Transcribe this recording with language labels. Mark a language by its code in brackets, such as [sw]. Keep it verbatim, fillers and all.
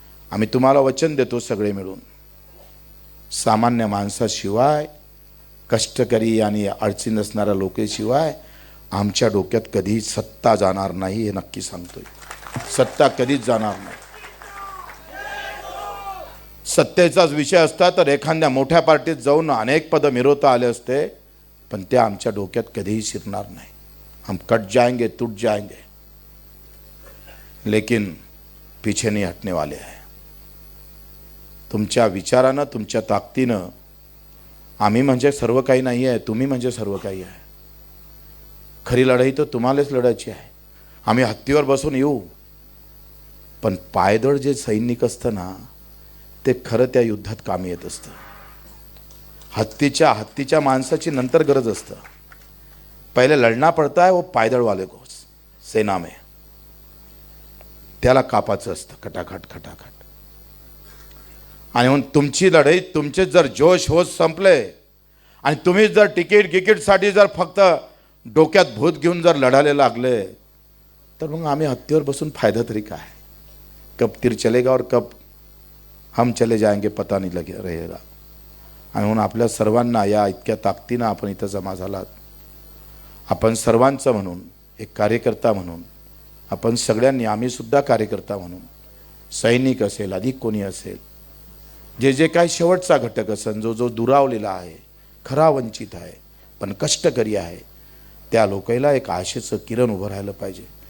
[mr] आम्ही तुम्हाला वचन देतो सगळे मिळून, सामान्य माणसाशिवाय, कष्टकरी आणि अडचण असणाऱ्या लोकेशिवाय आमच्या डोक्यात कधी सत्ता जाणार नाही. हे नक्की सांगतोय, सत्ता कधीच जाणार नाही. सत्तेचाच विषय असता तर एखाद्या मोठ्या पार्टीत जाऊन अनेक पदं मिरवता आले असते, पण त्या आमच्या डोक्यात कधीही शिरणार नाही. [hi] हम कट जाएंगे, टूट जाएंगे, लेकिन पीछे नहीं हटने वाले आहे. [mr] तुमच्या विचारानं, तुमच्या ताकदीनं, आम्ही म्हणजे सर्व काही नाही आहे, तुम्ही म्हणजे सर्व काही आहे. खरी लढाई तर तुम्हालाच लढायची आहे. आम्ही हत्तीवर बसून येऊ, पण पायदळ जे सैनिक असतं ना, ते खरं त्या युद्धात कामी येत असतं. हत्तीच्या हत्तीच्या माणसाची नंतर गरज असतं, पहिले [hi] लढना पड़ता है वो पायदळ वाले को, सेना में [mr] त्याला कापाचं असतं, खटाखट खटाखट. आणि म्हणून तुमची लढाई, तुमचे जर जोश होत संपले आणि तुम्ही जर तिकीट गिकीटसाठी जर फक्त डोक्यात भूत घेऊन जर लढायला लागले तर मग आम्ही हत्तीवर बसून फायदा तरी काय. [hi] कब तीर चलेगा और कब हम चले जाएंगे पता नाही लगे रहेगा. [mr] आणि म्हणून आपल्या सर्वांना या इतक्या ताकदीनं आपण इथं जमा झालात, आपण सर्वांचं म्हणून एक कार्यकर्ता म्हणून, आपण सगळ्यांनी, आम्हीसुद्धा कार्यकर्ता म्हणून, सैनिक असेल अधिक कोणी असेल, जे जे काय शेवटचा घटक असेल, जो जो दुरावलेला आहे, खरा वंचित आहे पण कष्टकरी आहे, त्या लोकायला एक आशेचं किरण उभं राहिलं पाहिजे.